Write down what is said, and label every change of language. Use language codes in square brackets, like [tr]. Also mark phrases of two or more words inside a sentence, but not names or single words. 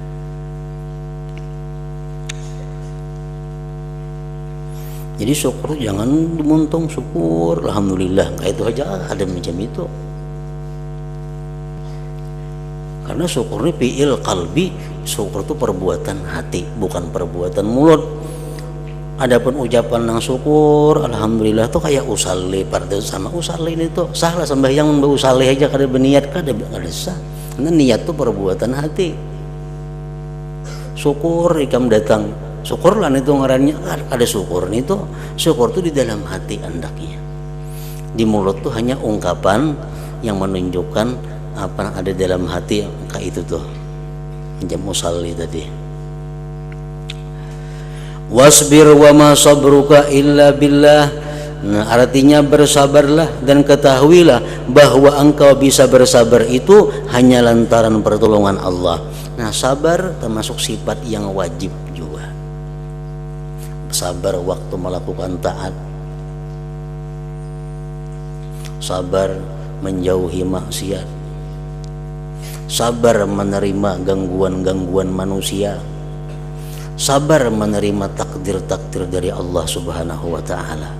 [id] Jadi syukur jangan dimuntung, [ar] syukur alhamdulillah, [id] kayak itu aja ada macam itu. Karena syukur ini [ar] fi'il qalbi, [id] syukur itu perbuatan hati, bukan perbuatan mulut. [bjn] Adapun ucapan nang [ar] syukur alhamdulillah [bjn] tuh kayak usalli, pada sama usalli ini tuh salah sembahyang usalli aja kada berniat kada sah. Karena niat tuh perbuatan hati. Syukur ikam datang, syukurlah itu ngarannya ada syukur itu. Syukur tuh di dalam hati andaknya. [id] Di mulut tuh hanya ungkapan yang menunjukkan apa yang ada dalam hati, kayak itu tuh jam usalli tadi. [ar] Wasbir wa ma sabruka illa billah. [id] Nah, artinya bersabarlah dan ketahuilah bahwa engkau bisa bersabar itu hanya lantaran pertolongan Allah. Nah, sabar termasuk sifat yang wajib juga. Sabar waktu melakukan taat, sabar menjauhi maksiat, sabar menerima gangguan-gangguan manusia, sabar menerima takdir-takdir dari Allah [ar] Subhanahu wa ta'ala.